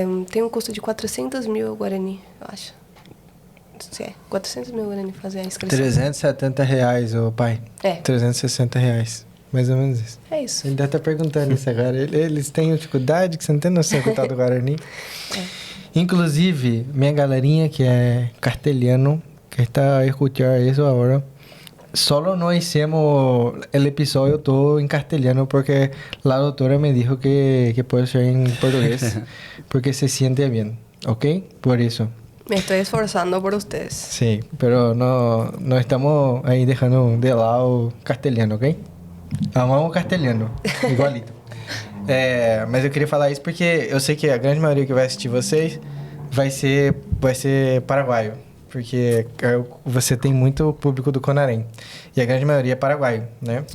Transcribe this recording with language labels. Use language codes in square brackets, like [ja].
[pt] Tem um custo de 400 mil Guarani, eu acho. 400 mil Guarani fazer a inscrição. R$370, ô pai. R$360. Mais ou menos isso. É isso. Ele deve estar perguntando isso agora. Eles têm dificuldade, que você não tem noção do tal do Guarani. Inclusive, minha galerinha que é castelhano, que está escuchando isso agora, [es] solo no hicimos el episodio todo en castellano porque la doctora me dijo que puede ser en portugués porque se siente bien, ¿ok? Por eso. Me estoy esforzando por ustedes. Sí, pero no estamos ahí dejando de lado castellano, ¿ok? [pt] Amamos castelhano, igualito. Mas eu queria falar isso porque eu sei que a grande maioria que vai assistir vocês vai ser paraguaio. Porque você tem muito público do Conarém. E a grande maioria é paraguaio, né?